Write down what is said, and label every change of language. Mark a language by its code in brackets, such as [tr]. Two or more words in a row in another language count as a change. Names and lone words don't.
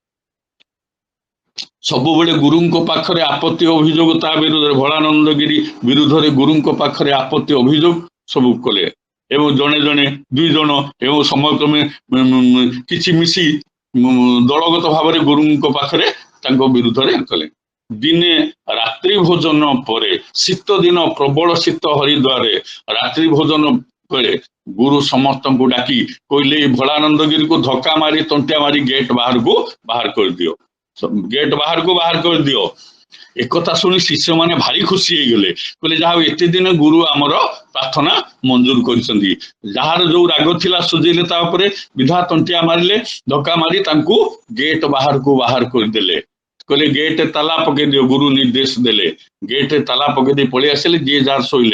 [or] ସବୁବେଳେ ଗୁରୁଙ୍କ ପାଖରେ ଆପତ୍ତି ଅଭିଯୋଗ, ତା ବିରୁଦ୍ଧରେ ଭୋଳାନନ୍ଦଗିରି ବିରୁଦ୍ଧରେ ଗୁରୁଙ୍କ ପାଖରେ ଆପତ୍ତି ଅଭିଯୋଗ ସବୁ କଲେ ଏବଂ ଜଣେ ଜଣେ ଦୁଇ ଜଣ ଏବଂ ସମୟକ୍ରମେ କିଛି ମିଶି ଦଳଗତ ଭାବରେ ଗୁରୁଙ୍କ ପାଖରେ ତାଙ୍କ ବିରୁଦ୍ଧରେ କଲେ। ଦିନେ ରାତ୍ରି ଭୋଜନ ପରେ ଶୀତ ଦିନ ପ୍ରବଳ ଶୀତ ହରିଦ୍ୱାରରେ ରାତ୍ରି ଭୋଜନ ବେଳେ ଗୁରୁ ସମସ୍ତଙ୍କୁ ଡାକି କହିଲେ ଏଇ ଭୋଳାନନ୍ଦଗିରିକୁ ଧକ୍କା ମାରି ତଣ୍ଟିଆ ମାରି ଗେଟ୍ ବାହାରକୁ ବାହାର କରିଦିଅ, ଗେଟ୍ ବାହାରକୁ ବାହାର କରିଦିଅ। ଏକଥା ଶୁଣି শিষ্যମାନେ ଭାରି ଖୁସି ହେଇଗଲେ, କହିଲେ ଯାହା ହଉ ଏତେ ଦିନ ଗୁରୁ ଆମର ପ୍ରାର୍ଥନା ମଞ୍ଜୁର କରିଛନ୍ତି। ଯାହାର ଯୋଉ ରାଗ ଥିଲା ସୁଝେଇଲେ, ତା ଉପରେ ବିଧା ତଣ୍ଟିଆ ମାରିଲେ, ଧକ୍କା ମାରି ତାଙ୍କୁ ଗେଟ୍ ବାହାରକୁ ବାହାର କରିଦେଲେ। କହିଲେ ଗେଟ୍ ତାଲା ପକେଇ ଦିଅ, ଗୁରୁ ନିର୍ଦ୍ଦେଶ ଦେଲେ। ଗେଟ୍ ତାଲା ପକେଇ ଦେଇ ପଳେଇ ଆସିଲେ, ଯିଏ ଯାହାର ଶୋଇଲେ।